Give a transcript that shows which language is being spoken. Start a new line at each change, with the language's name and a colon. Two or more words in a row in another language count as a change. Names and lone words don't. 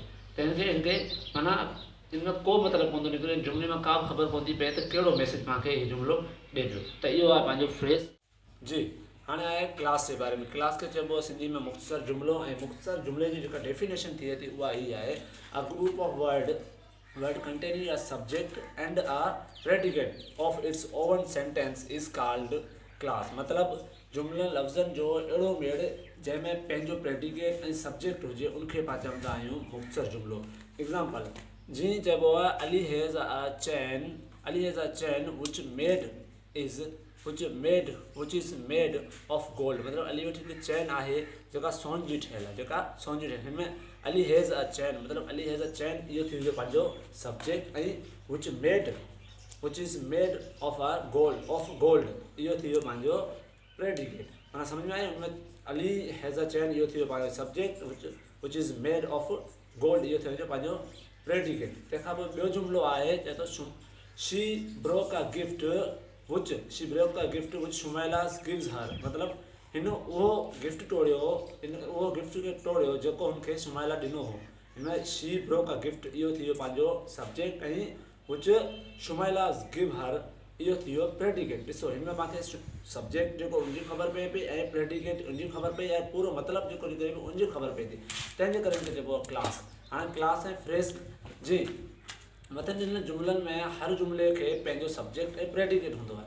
Sindhi: तंहिंखे हिनखे माना इनमें को मतिलबु कोन थो निकिरे, जुमिले में का बि ख़बर कोन थी पए त कहिड़ो मैसेज तव्हांखे हीउ जुमिलो ॾिए पियो। त इहो आहे पंहिंजो फ्रेज जी। हाणे आहे क्लास जे बारे में। क्लास खे चइबो आहे सिंधी में मुख़्तसर जुमिलो। ऐं मुख़्तसर जुमिले जी जेका डेफिनेशन थिए थी उहा ही आहे
English: a group of word containing a subject and a predicate of its own sentence is called class।
Sindhi: मतलब जुमिला लफ़्ज़नि जो अहिड़ो मेड़ जंहिंमें पंहिंजो प्रेडिकेट ऐं सब्जेक्ट हुजे उनखे पाण चवंदा आहियूं मुख़्तसर जुमिलो। एग्ज़ाम्पल जीअं चइबो आहे
English: Ali has a chain which is made of gold।
Sindhi: मतलब अली वटि हिकिड़ी चैन आहे जेका सोन जी ठहियल आहे, हिन में
English: Ali has a chain
Sindhi: मतलब
English: Ali has a chain
Sindhi: इहो थी वियो पंहिंजो सब्जेक्ट। ऐं
English: which is made of gold
Sindhi: इहो थी वियो पंहिंजो प्रेडिकेट। माना सम्झ में आयो? हुनमें
English: Ali has a chain
Sindhi: इहो थी वियो पंहिंजो सब्जेक्ट,
English: which is made of gold
Sindhi: इहो थी वियो पंहिंजो प्रेडिकेट। तंहिंखां पोइ ॿियो जुमिलो आहे, चए थो
English: she broke a gift which Shumaila gives her।
Sindhi: मतलब हिन उहो गिफ्ट खे तोड़ियो जेको हुनखे शुमाइला ॾिनो हो। हिन
English: she broke a gift
Sindhi: इहो थी वियो पंहिंजो सब्जेक्ट ऐं
English: which Shumaila give her
Sindhi: इहो थी वियो प्रेडिकेट। ॾिसो हिन में तव्हांखे सब्जेक्ट जेको उनजी ख़बर पए पई ऐं प्रेडिकेट उनजी ख़बर पई ऐं पूरो मतिलबु जेको निकिरे पियो उनजी ख़बर पए थी। तंहिंजे करे हिनखे चइबो आहे क्लास। हाणे क्लास ऐं फ्रेज जी मथनि ॾिनल जुमिलनि में हर जुमिले खे पंहिंजो सब्जेक्ट ऐं प्रेडिकेट हूंदो आहे।